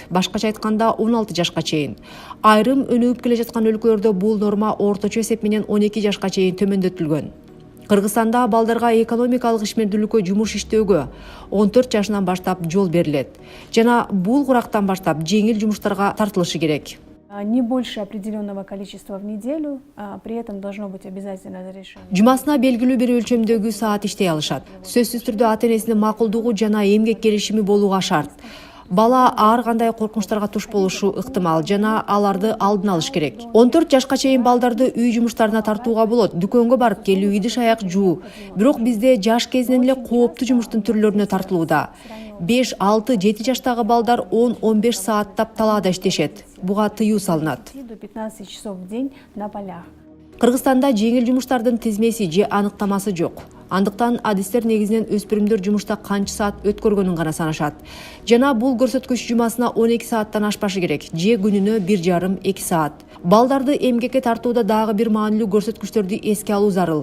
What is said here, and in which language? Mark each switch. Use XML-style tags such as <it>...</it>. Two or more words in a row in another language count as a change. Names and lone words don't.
<ky>Башкача айтканда 16 жашка чейин. Айрым өнүгүп келе жаткан өлкөлөрдө бул норма орточо эсеп менен 12 жашка чейин төмөндөтүлгөн. Кыргызстанда балдарга экономикалык ишмердүүлүккө жумуш иштөөгө 14 жашынан баштап жол берилет. Жана бул курактан баштап жеңил жумуштарга тартылышы керек.</ky> <ru>Не больше определенного количества в неделю, при этом должно быть обязательно разрешение.</ru> <ky>Жумасына белгилүү бир өлчөмдөгү саат иштей алышат. Сөзсүз түрдө ата-энесинин макулдугу жана эмгек келишими болууга шарт. Бала ар кандай коркунучтарга туш болушу ыктымал жана аларды алдын алыш керек. 14 жашка чейин балдарды үй жумуштарына тартууга болот. Дүкөнгө барып келүү, идиш аяк жуу. Бирок бизде жаш кезинен эле кооптуу жумуштун түрлөрүнө тартылууда. 5, 6, 7 жаштагы балдар 10-15 сааттап талаада иштешет. Буга тыюу салынат.</ky> <ru>До 15 часов в день на полях.</ru> <ky>Кыргызстанда жеңил жумуштардын тизмеси же аныктамасы жок. Андыктан адистер негизинен өспүрүмдөр жумушта канча саат өткөргөнүн гана санашат. Жана бул көрсөткүч жумасына 12 сааттан ашпашы керек, же күнүнө 1,5-2 саат. Балдарды эмгекке тартууда дагы бир маанилүү көрсөткүчтөрдү эске алуу зарыл.</ky>